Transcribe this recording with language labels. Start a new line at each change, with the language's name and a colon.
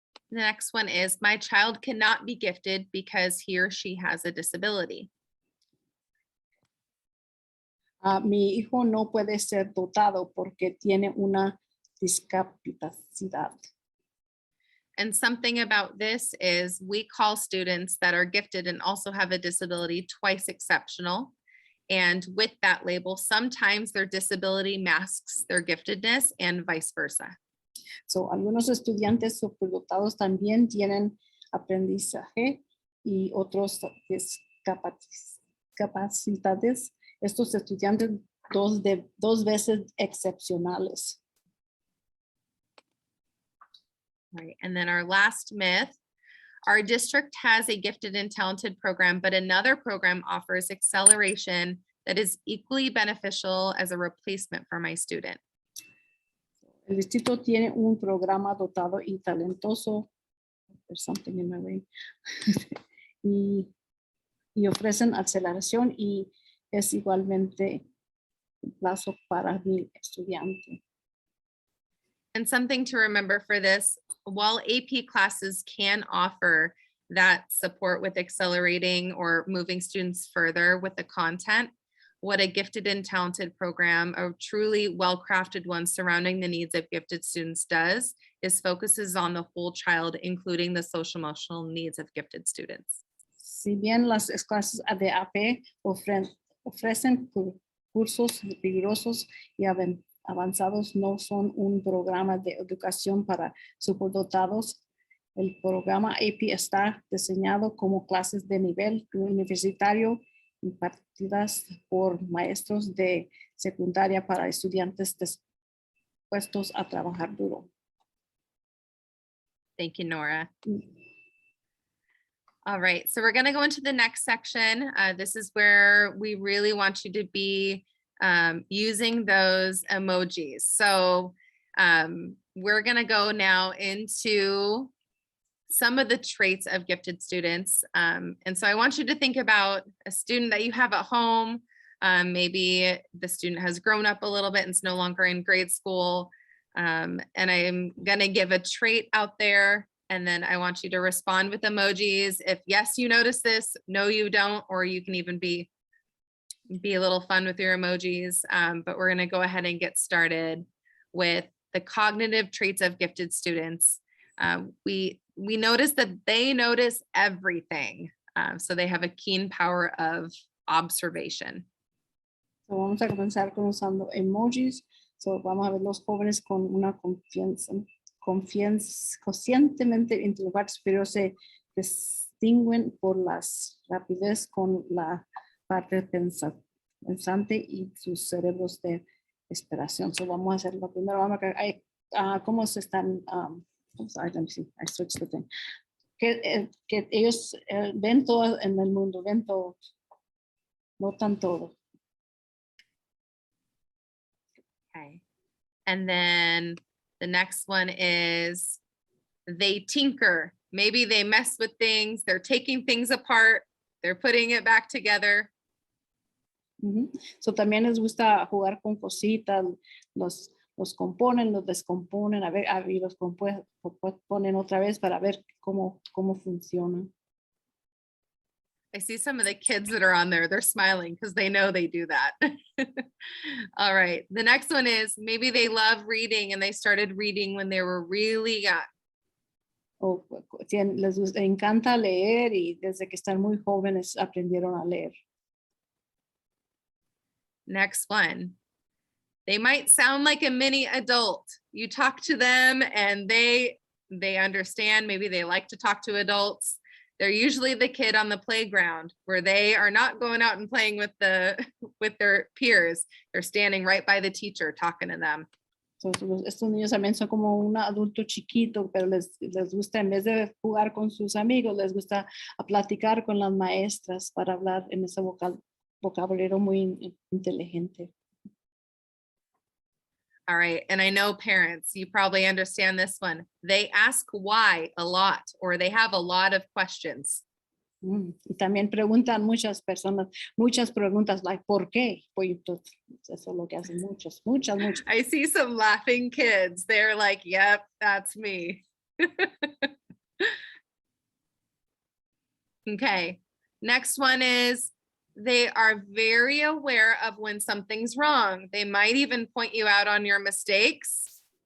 English: The next one is, my child cannot be gifted because he or she has a disability.
Spanish: Mi hijo no puede ser dotado porque tiene una discapacidad.
English: And something about this is we call students that are gifted and also have a disability twice exceptional. And with that label, sometimes their disability masks their giftedness and vice versa.
Spanish: So, algunos estudiantes superdotados también tienen aprendizaje y otros discapacidades. Estos estudiantes dos veces excepcionales.
English: Right. And then our last myth, our district has a gifted and talented program, but another program offers acceleration that is equally beneficial as a replacement for my student.
Spanish: El distrito tiene un programa dotado y talentoso.
English: There's something in my way.
Spanish: y ofrecen aceleración y es igualmente un plazo para mi estudiante.
English: And something to remember for this, while AP classes can offer that support with accelerating or moving students further with the content, what a gifted and talented program, a truly well-crafted one surrounding the needs of gifted students does, is focuses on the whole child, including the social emotional needs of gifted students.
Spanish: Si bien las clases de AP ofrecen cursos rigurosos y avanzados, no son un programa de educación para superdotados. El programa AP está diseñado como clases de nivel universitario impartidas por maestros de secundaria para estudiantes dispuestos a trabajar duro.
English: Thank you, Nora. All right, so we're going to go into the next section. This is where we really want you to be using those emojis. So we're going to go now into some of the traits of gifted students. And so I want you to think about a student that you have at home. Maybe the student has grown up a little bit and is no longer in grade school. And I'm going to give a trait out there. And then I want you to respond with emojis. If yes, you notice this, no, you don't, or you can even be a little fun with your emojis. But we're going to go ahead and get started with the cognitive traits of gifted students. We notice that they notice everything. So they have a keen power of observation.
Spanish: So, vamos a comenzar con usando emojis. So, vamos a ver los jóvenes con una confianza conscientemente intelectual superior se distinguen por la rapidez con la parte pensante y sus cerebros de esperación. So, vamos a hacer lo primero. Vamos a ver cómo se están.
English: Sorry, let me see. I switched the thing.
Spanish: Que ellos ven todo en el mundo, ven todo, notan todo.
English: Okay. And then the next one is they tinker. Maybe they mess with things. They're taking things apart. They're putting it back together.
Spanish: So, también les gusta jugar con cositas, los componen, los descomponen, a ver, y los ponen otra vez para ver cómo funcionan.
English: I see some of the kids that are on there, they're smiling because they know they do that. All right, the next one is maybe they love reading and they started reading when they were really young.
Spanish: O les encanta leer y desde que están muy jóvenes aprendieron a leer.
English: Next one. They might sound like a mini adult. You talk to them and they understand. Maybe they like to talk to adults. They're usually the kid on the playground where they are not going out and playing with their peers. They're standing right by the teacher talking to them. So, estos niños también son como un adulto chiquito, pero les gusta, en vez de jugar con sus amigos, les gusta platicar con las maestras para hablar en ese vocabulario muy inteligente. All right, and I know parents, you probably understand this one. They ask why a lot, or they have a lot of questions.
Spanish: Y también preguntan muchas personas, muchas preguntas, like, ¿por qué? Pues eso es lo que hacen muchas.
English: I see some laughing kids. They're like, yep, that's me. Okay, next one is they are very aware of when something's wrong. They might even point you out on your mistakes.